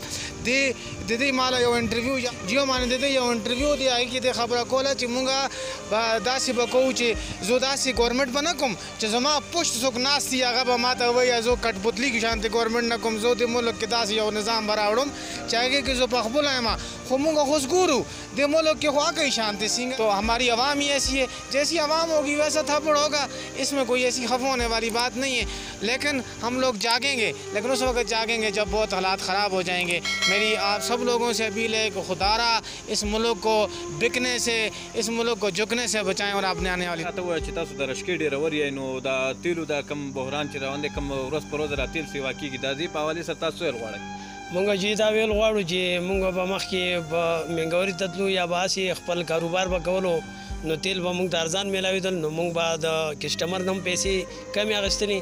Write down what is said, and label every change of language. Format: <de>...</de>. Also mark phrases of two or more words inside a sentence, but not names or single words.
<ps>د دې مالا یو انټرویو جیو باندې د دې یو انټرویو دی، هغې کې د خبره کوله چې مونږ به داسې به کوو چې زه داسې ګورنمنټ به نه کوم چې زما پشت څوک ناست وي هغه به ما ته وایي زه کټپوتلي کې شانتې ګورنمنټ نه کوم. زه د ملک کې داسې یو نظام به راوړم چې هغې کې زه پخپله یم. خو مونږ خو ګورو د ملک کې خو آ</ps> <ur>شانتی سنگھ تو ہماری عوام ہی ایسی ہے، جیسی عوام ہوگی ویسا تھپڑ ہوگا، اس میں کوئی ایسی خفا ہونے والی بات نہیں ہے. لیکن ہم لوگ جاگیں گے، لیکن اس وقت جاگیں گے جب بہت حالات خراب ہو جائیں گے. میری آپ سب لوگوں سے اپیل ہے کہ خدارا اس ملک کو بکنے سے، اس ملک کو جھکنے سے بچائیں اور اپنے آنے والی.</ur> <ps>راته ووایه چې تاسو د رشکې ډریور یې، نو د تیلو دا کم بحران چې روان دی، کم ورځ پر ورځ را تیل سیوا کېږي، د دې په حوالې سره تاسو څه ویل غواړئ؟ مونږ چې دا ویل غواړو چې مونږ به مخکې به مهنګوري ته تلو یا به هسې خپل کاروبار به کولو، نو تیل به مونږ ته ارزان میلاوېدل، نو مونږ به د کسټمر نه هم پیسې کمې اخیستلې.</ps>